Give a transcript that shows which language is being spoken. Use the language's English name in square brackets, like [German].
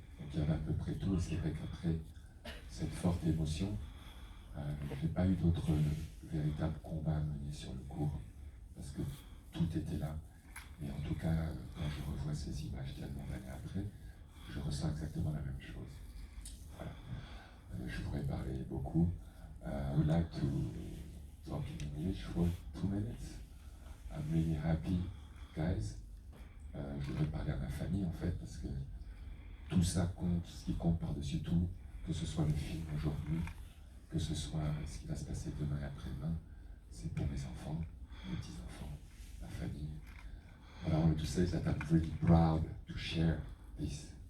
[French] Donc il y avait à peu près tout, et c'est vrai qu'après cette forte émotion, je n'ai pas eu d'autres véritables combats à mener sur le court, parce que tout était là. Mais en tout cas, quand je revois ces images tellement d'années après, je ressens exactement la même chose. Voilà. Je pourrais parler beaucoup. [English] I would like to talk in English for 2 minutes. I'm really happy, guys. [French] Je voudrais parler à ma famille en fait, parce que tout ça compte, ce qui compte par-dessus tout, que ce soit le film aujourd'hui, que ce soit ce qui va se passer demain et après-demain, c'est pour mes enfants, mes petits-enfants, ma famille. [English] What I wanted to say is that I'm really proud to share this.